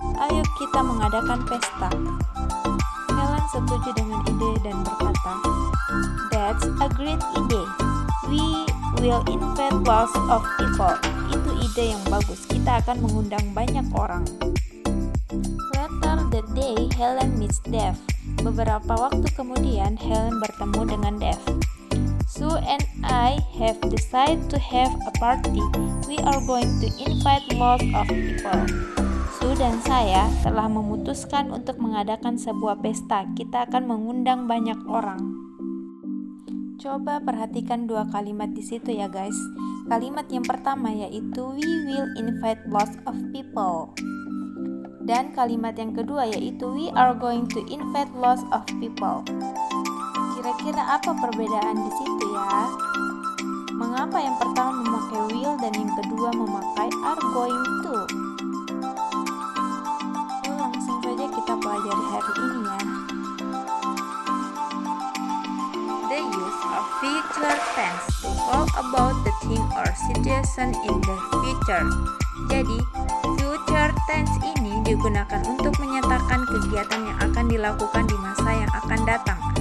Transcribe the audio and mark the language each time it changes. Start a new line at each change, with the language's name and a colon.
Indonesian: Ayo kita mengadakan pesta." Helen setuju dengan ide dan berkata,
English: "That's a great idea. We will invite lots of people."
Indonesian: Itu ide yang bagus. Kita akan mengundang banyak orang.
English: Later that day, Helen meets Dave.
Indonesian: Beberapa waktu kemudian, Helen bertemu dengan Dave.
English: Sue and I have decided to have a party. We are going to invite lots of people.
Indonesian: Sue dan saya telah memutuskan untuk mengadakan sebuah pesta. Kita akan mengundang banyak orang. Coba perhatikan dua kalimat di situ ya guys. Kalimat yang pertama yaitu
English: we will invite lots of people.
Indonesian: Dan kalimat yang kedua yaitu
English: we are going to invite lots of people.
Indonesian: Kira-kira apa perbedaan di situ ya? Mengapa yang pertama memakai will dan yang kedua memakai are going to? Langsung saja kita pelajari hari ini ya.
English: The use of future tense to talk about the thing or situation in the future.
Indonesian: Jadi, future tense ini digunakan untuk menyatakan kegiatan yang akan dilakukan di masa yang akan datang.